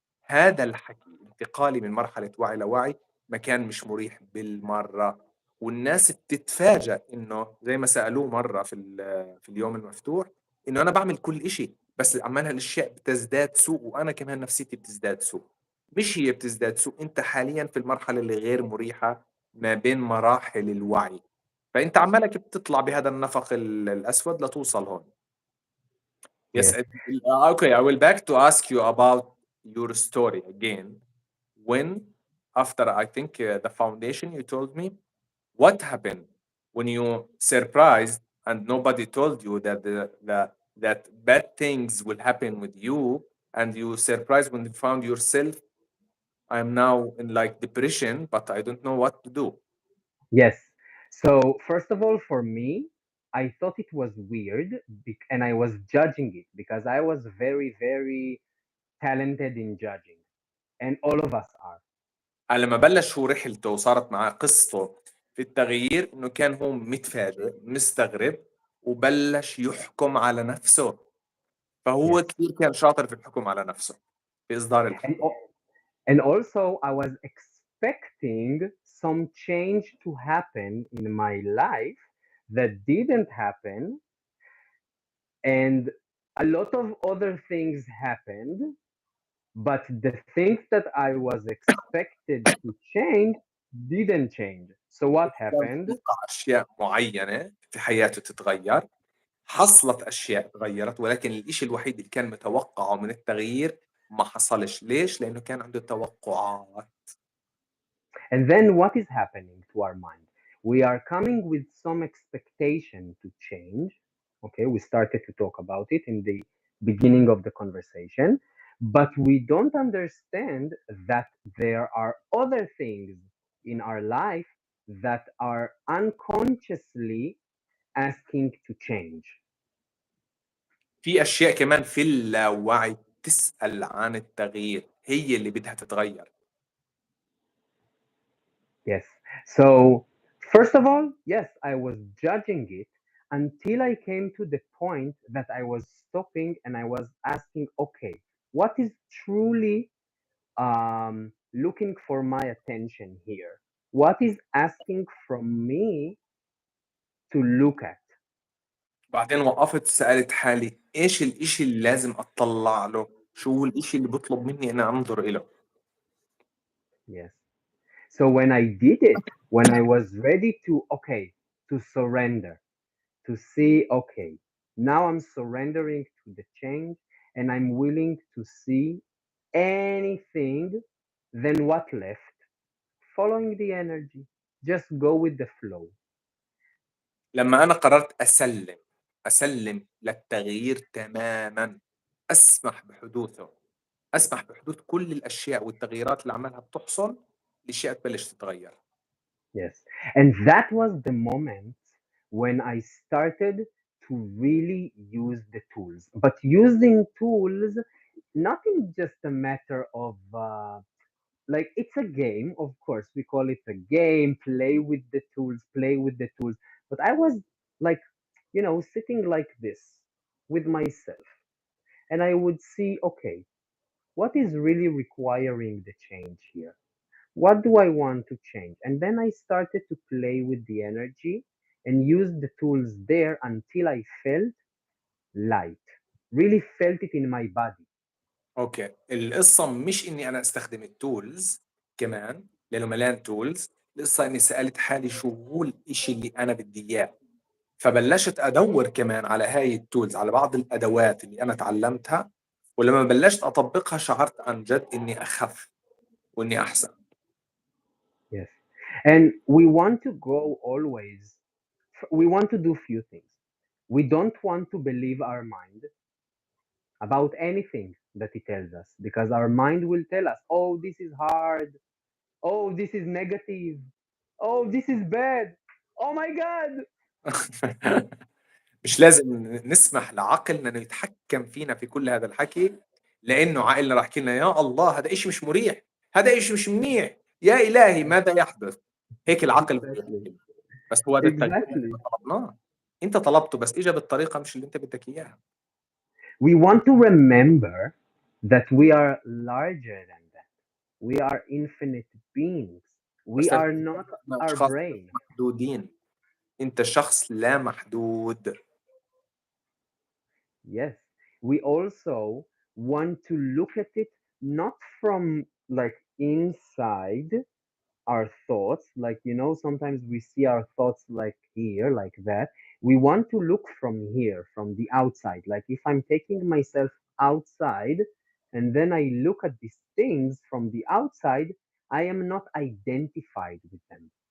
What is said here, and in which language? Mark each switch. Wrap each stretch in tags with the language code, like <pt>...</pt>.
<ar>هذا الحكي انتقالي من مرحلة وعي لوعي ما كان مش مريح بالمرة، والناس بتتفاجأ إنه زي ما سألوه مرة في اليوم المفتوح، إنه أنا باعمل كل إشي بس عمال هالأشياء بتزداد سوء، وأنا كمان نفسيتي بتزداد سوء. مش هي بتزداد سوء، أنت حاليًا في المرحلة اللي غير مريحة ما بين مراحل الوعي، فأنت عمالك بتطلع بهذا النفق الأسود لتوصل هون.</ar> <en>Yes, Yes. okay, I will back to ask you about your story again. When, after I think the foundation, you told me what happened when you surprised and nobody told you that that bad things will happen with you, and you surprised when you found yourself, I'm now in like depression, but I don't know what to do. Yes. So, first of all, for me, I thought it was weird and I was judging it because I was very, very talented in judging, and all of us are.</en> <ar>لما بلش هو رحلته وصارت معاه قصته في التغيير، انه كان هو متفاجئ مستغرب وبلش يحكم على نفسه، فهو Yes. كثير كان شاطر في الحكم على نفسه، في إصدار</ar> <en>And,</en> <ar>الحكم.</ar> <en>and also, I was expecting some change to happen in my life that didn't happen, and a lot of other things happened, but the things that I was expected to change didn't change. So what</en> <ar>كان</ar> <en>happened?</en> <ar>متوقع أشياء معينة في حياته تتغير، حصلت أشياء تغيرت، ولكن الإشي الوحيد اللي كان متوقعه من التغيير ما حصلش. ليش؟ لأنه كان عنده توقعات.</ar> <en>And then what is happening to our mind? We are coming with some expectation to change. Okay, we started to talk about it in the beginning of the conversation, but we don't understand that there are other things in our life that are unconsciously asking to change.</en> <ar>في أشياء كمان في اللاوعي تسأل عن التغيير، هي اللي بدها تتغير.</ar> <en>Yes. So, first of all, yes, I was judging it until I came to the point that I was stopping and I was asking, okay, what is truly looking for my attention here? What is asking from me to look at?</en> <ar>بعدين وقفت سألت حالي إيش الإشي اللي لازم أطلع له، شو هو الإشي اللي بطلب مني أنا أنظر إله.</ar> <en>Yes. So when I did it, when I was ready to, okay, to surrender, to see, okay, now I'm surrendering to the change and I'm willing to see anything, then what left? Following the energy. Just go with the flow.</en> <ar>لما أنا قررت أسلم للتغيير تمامًا، أسمح بحدوثه، أسمح بحدوث كل الأشياء والتغييرات اللي عمالها بتحصل، الأشياء تبلش تتغير.</ar> <en>Yes. And that was the moment when I started to really use the tools. But using tools, not in just a matter of like it's a game, of course, we call it a game, play with the tools, play with the tools. But I was like, sitting like this with myself, and I would see, okay, what is really requiring the change here? What do I want to change? And then I started to play with the energy and use the tools there until I felt light, really felt it in my body.</en> <ar>أوكي، القصة مش إني أنا أستخدم الtools كمان، لأنه مليان tools، القصة إني سألت حالي شو هو الإشي اللي أنا بدي إياه، فبلشت أدور كمان على هاي التولز، على بعض الأدوات اللي أنا تعلمتها، ولما بلشت أطبقها شعرت عن جد إني أخف وإني أحسن.</ar> <en>Yes. And we want to go always, we want to do few things. We don't want to believe our mind about anything that it tells us, because our mind will tell us, oh, this is hard. Oh, this is negative. Oh, this is bad. Oh my God.</en> <ar>مش لازم نسمح لعقلنا إنه يتحكم فينا في كل هذا الحكي، لأنه عقلنا راح يحكي لنا يا الله هذا إشي مش مريح، هذا إشي مش منيح، يا إلهي ماذا يحدث؟ هيك العقل بده</ar> <en>Exactly.</en> <ar>يحكي. بس هو هذا التغيير اللي</ar> <en>Exactly.</en> <ar>إحنا طلبناه، أنت طلبته بس إجا بالطريقة مش اللي أنت بدك إياها.</ar> <en>We want to remember that we are larger than that. We are infinite beings. We</en> <ar>بس لازم</ar> <en>are</en> <ar>تفهم</ar> <en>not</en> <ar>إحنا</ar> <en>our</en> <ar>أشخاص</ar> <en>brain.</en> <ar>محدودين، أنت شخص لا محدود.</ar> <en>Yes. We also want to look at it not from like inside our thoughts, like, sometimes we see our thoughts like here, like that. We want to look from here, from the outside. Like if I'm taking myself outside and then I look at these things from the outside, I am not identified with them.</en>